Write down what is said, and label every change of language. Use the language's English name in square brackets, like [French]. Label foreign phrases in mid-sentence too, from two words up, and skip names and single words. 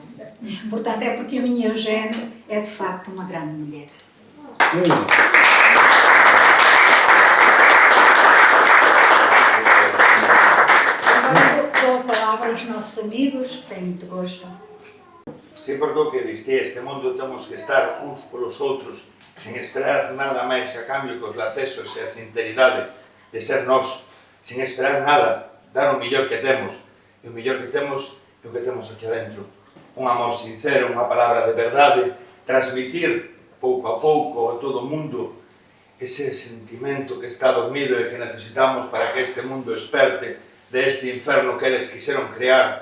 [Portuguese] Portanto, é porque a minha Eugênia é de facto uma grande mulher. Agora dou a palavra aos nossos amigos, que têm muito gosto. [Galician] Sí, porque o que diste, este mundo temos que estar uns polos outros, sen esperar nada máis a cambio que os lacesos e a sinceridade de ser nós, sen esperar nada, dar o millor que temos. E o millor que temos é o que temos aquí adentro. Un amor sincero, unha palabra de verdade, transmitir pouco a pouco a todo o mundo ese sentimento que está dormido e que necesitamos para que este mundo esperte deste inferno que eles quixeron crear.